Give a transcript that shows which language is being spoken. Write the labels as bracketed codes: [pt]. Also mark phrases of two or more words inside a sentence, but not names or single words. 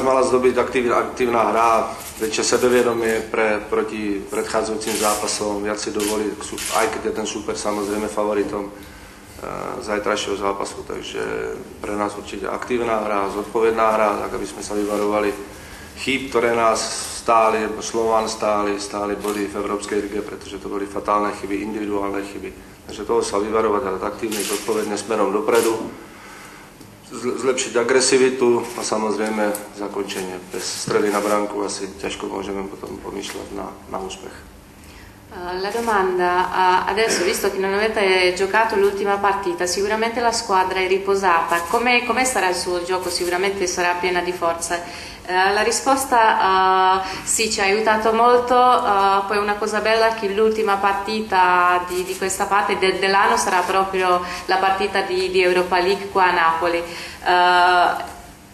[sk] mala zdobiť aktívna hra, väčšie sebevedomie proti predchádzajúcim zápasom, viac si dovoliť, aj keď je ten súper samozrejme favoritom zajtrajšieho zápasu, takže pre nás určite aktívna hra, zodpovedná hra, tak aby sme sa vyvarovali chýb, ktoré nás stáli, Slovan stáli boli v Európskej lige, pretože to boli fatálne chyby, individuálne chyby. Takže toho sa vyvarovať a dať aktívne, zodpovedne smerom dopredu, zlepšiť agresivitu a samozrejme zakončenie. Bez strely na bránku asi ťažko môžeme potom pomýšľať na úspech. [it] La domanda, adesso visto che non avete giocato l'ultima partita, sicuramente la squadra è riposata, come sarà il suo gioco? Sicuramente sarà piena di forze. La risposta sì, ci ha aiutato molto, poi una cosa bella è che l'ultima partita di questa parte dell'anno sarà proprio la partita di Europa League qua a Napoli.